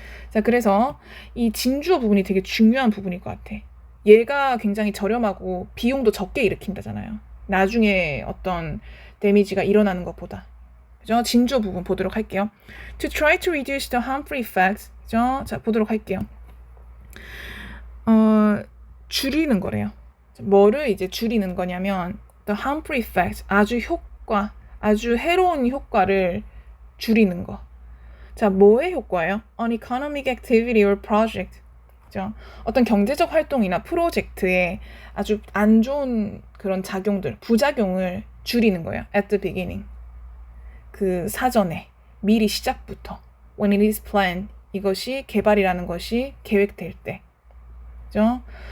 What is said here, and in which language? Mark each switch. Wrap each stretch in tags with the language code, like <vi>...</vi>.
<ko>자, 그래서 이 진주어 부분이 되게 중요한 부분일 것 같아. 얘가 굉장히 저렴하고 비용도 적게 일으킨다잖아요. 나중에 어떤 데미지가 일어나는 것보다. 그죠? 진주어 부분 보도록 할게요.</ko> <en>To try to reduce the harmful effects.</en> <ko>그죠? 자, 보도록 할게요. 줄이는 거래요. 뭐를 이제 줄이는 거냐면</ko> <en>the harmful effects.</en> <ko>아주 해로운 효과를 줄이는 거. 자, 뭐의 효과예요?</ko> <en>An economic activity or project.</en> <ko>그죠? 어떤 경제적 활동이나 프로젝트에 아주 안 좋은 그런 부작용을 줄이는 거예요.</ko> <en>At the beginning.</en> <ko>그 사전에, 미리 시작부터.</ko> <en>When it is planned.</en> <ko>이것이 개발이라는 것이 계획될 때. 그죠?</ko>